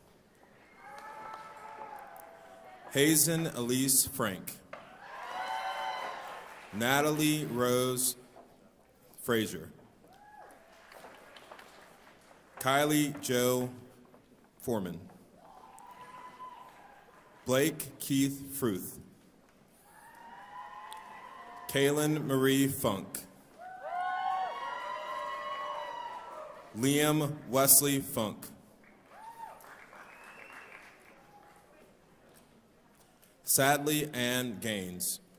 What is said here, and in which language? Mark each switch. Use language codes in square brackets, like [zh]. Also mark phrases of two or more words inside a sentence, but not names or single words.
[en] Hazen Elise Frank. Natalie Rose Frazier. Kylie Joe Foreman. Blake Keith Fruth. Kaylin Marie Funk. Liam Wesley Funk. Sadly Ann Gaines.